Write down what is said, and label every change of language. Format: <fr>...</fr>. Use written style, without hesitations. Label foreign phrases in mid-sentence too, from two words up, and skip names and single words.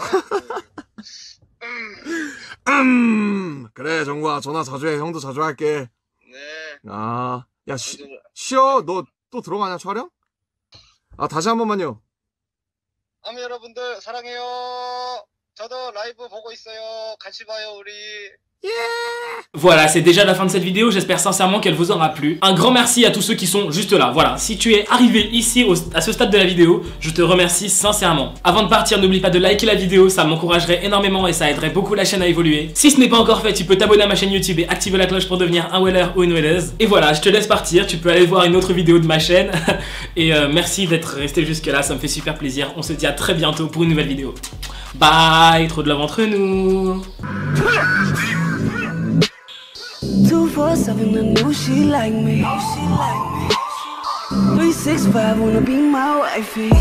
<ko>그래, 정국아. 전화 자주 해. 형도 자주 할게. 네. 아, 야, 쉬어. 너 또 들어가냐, 촬영? 아, 다시 한 번만요. 여러분들 사랑해요. 저도 라이브 보고 있어요. 같이 봐요 우리.</ko> <fr>Voilà, c'est déjà la fin de cette vidéo, j'espère sincèrement qu'elle vous aura plu. Un grand merci à tous ceux qui sont juste là, voilà. Si tu es arrivé ici à ce stade de la vidéo, je te remercie sincèrement. Avant de partir, n'oublie pas de liker la vidéo, ça m'encouragerait énormément et ça aiderait beaucoup la chaîne à évoluer. Si ce n'est pas encore fait, tu peux t'abonner à ma chaîne YouTube et activer la cloche pour devenir un Weller ou une Welleuse. Et voilà, je te laisse partir, tu peux aller voir une autre vidéo de ma chaîne. Et merci d'être resté jusque là, ça me fait super plaisir. On se dit à très bientôt pour une nouvelle vidéo. Bye, trop de love entre nous.</fr> <en>247, I know she like me. 365, wanna be my wifey.</en>